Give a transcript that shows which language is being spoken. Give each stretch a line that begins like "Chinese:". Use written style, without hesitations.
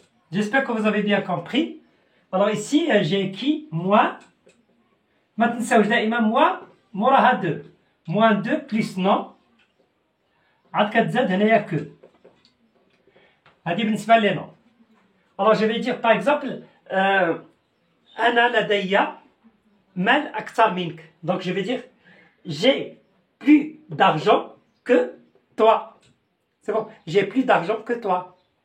French: J'espère que vous avez bien compris. Alors ici j'ai écrit moins.
Arabic: ما تنساوش دائما moins موراها 2 moins 2 plus non عاد كتزاد هنايا كو هذه بالنسبة لي نو.
French: Alors je vais dire par exemple
Arabic: أنا لدي مال أكثر منك.
French: Donc je vais dire j'ai plus d'argent que toi. C'est bon, j'ai plus d'argent que toi.